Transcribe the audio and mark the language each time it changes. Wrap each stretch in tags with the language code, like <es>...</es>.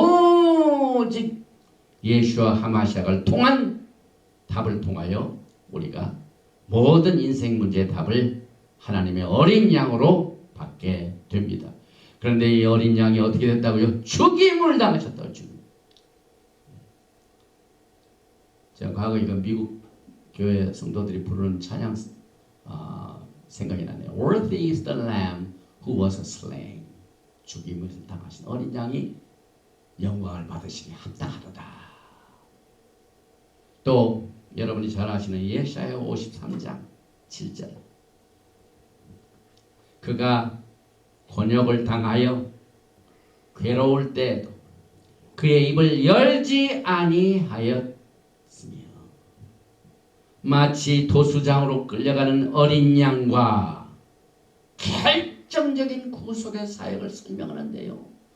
<ko>오직 예수와 하마시아를 통한 답을 통하여 우리가 모든 인생 문제의 답을 하나님의 어린 양으로 받게 됩니다. 그런데 이 어린 양이 어떻게 됐다고요? 죽임을 당하셨다고. 죽임. 제가 과거 이거 미국 교회 성도들이 부르는 찬양 생각이 나네요.</ko> <en>Worthy is the lamb who was slain.</en> <ko>죽임을 당하신 어린 양이 영광을 받으시니 합당하도다. 또 여러분이 잘 아시는 예사야 53장 7절. 그가 곤욕을 당하여 괴로울 때에도 그의 입을 열지 아니하였으며 마치 도수장으로 끌려가는 어린 양과 결정적인 구속의 사역을 설명하는데요.</ko>